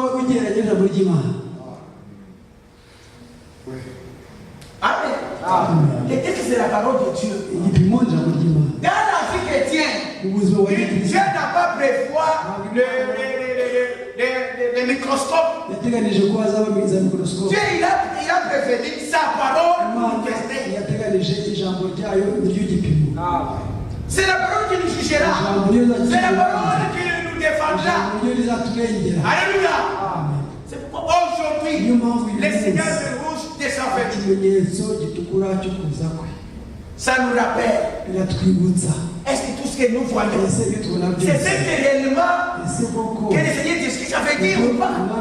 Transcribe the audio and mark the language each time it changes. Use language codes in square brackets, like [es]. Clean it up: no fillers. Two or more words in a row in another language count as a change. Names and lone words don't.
[rw] ugereranya ijambo ry'Imana. Amen. [fr] Et qu'est-ce que c'est la parole de Dieu? [rw] Igipimo ijambo ry'Imana. [fr] Dans la vie chrétienne, [rw] Ubuzima bwa Dieu Kristo [fr] n'a pas prévoir le microscope. [rw] yateganije ko hazaba za mikorosikope. [fr] Dieu il a prévenu sa parole pour tester. [rw] yateganije ijambo ryayo niryo gipimo. [fr] C'est la parole qui nous jugera. C'est la parole qui nous défendra. Alléluia. C'est pourquoi aujourd'hui, les signaux rouges de sa venue, ça nous rappelle. Est-ce que tout ce que nous voyons, c'est ce que réellement que le Seigneur dit ce que ça veut dire ou pas?